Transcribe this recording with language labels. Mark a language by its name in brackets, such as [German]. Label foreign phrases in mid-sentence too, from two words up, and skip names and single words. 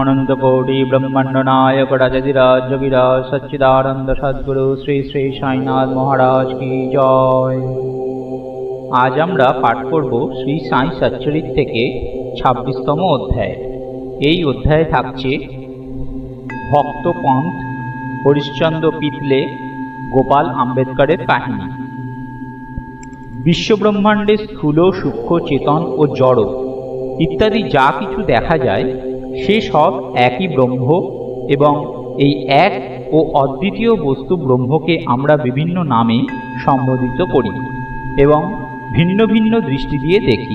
[Hindi] अनंतकोटि ब्रह्मांड नायक राजाधिराज जोगिराज सच्चिदानंद सद्गुरु श्री श्री साईनाथ महाराज की जय। [Bangla] आज আমরা পাঠ করব শ্রী সাই সচ্চরিত থেকে 26তম অধ্যায়। এই অধ্যায়ে থাকছে ভক্ত পন্থ, হরিশ্চন্দ্র পিতলে, গোপাল আম্বেদকরের কাহিনী। বিশ্বব্রহ্মাণ্ডে স্থূল, সূক্ষ্ম, চেতন ও জড় ইত্যাদি যা কিছু দেখা যায় সে সব একই ব্রহ্ম, এবং এই এক ও অদ্বিতীয় বস্তু ব্রহ্মকে আমরা বিভিন্ন নামে সম্বোধিত করি এবং ভিন্ন ভিন্ন দৃষ্টি দিয়ে দেখি।